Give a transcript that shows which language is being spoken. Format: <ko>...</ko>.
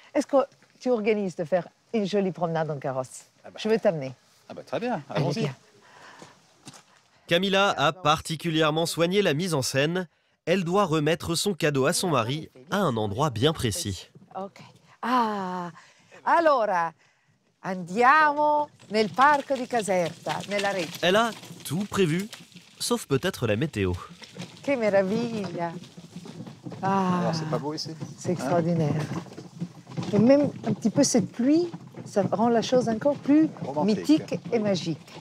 <fr>Est-ce que tu organises de faire une jolie promenade en carrosse? Je vais t'amener. Très bien, allons-y. Camilla a particulièrement soigné la mise en scène. Elle doit remettre son cadeau à son mari à un endroit bien précis. Ok.</fr> <it>Allora, andiamo nel parco di Caserta, nella Reggia.</it> <fr>Elle a tout prévu, sauf peut-être la météo.</fr> <it>Que meraviglia!</it> <fr>C'est pas beau ici? C'est extraordinaire. Et même un petit peu cette pluie, ça rend la chose encore plus mythique et magique.</fr>